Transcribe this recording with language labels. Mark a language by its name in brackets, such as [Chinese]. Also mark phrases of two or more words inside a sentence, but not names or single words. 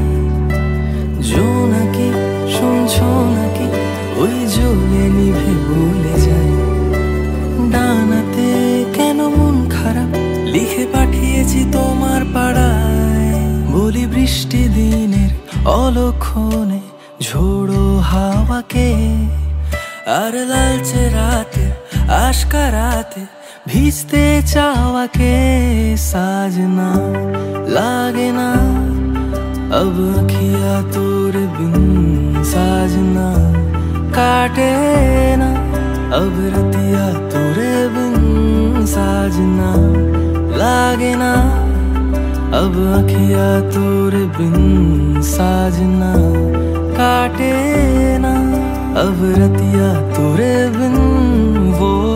[Bangla] জোনাকি শুনছো নাকি ওই জ্বলে নিভে বলে যায়, ডানাতে কেন মন খারাপ লিখে পাঠিয়েছি তোমার পাড়ায়। বলি বৃষ্টি দিনের অলক্ষণে ঝোড়ো হাওয়াকে, আর লালচে রাতে আশকা রাতে ভিজতে চাওয়াকে। [Hindi] সাजना लागे ना अब अखियाँ तोरे बिन, साजना काटे ना अब रतिया तोरे बिन। साजना लागे ना अब अखियाँ तोरे बिन, साजना काटे ना अब रतिया तेरे बिन वो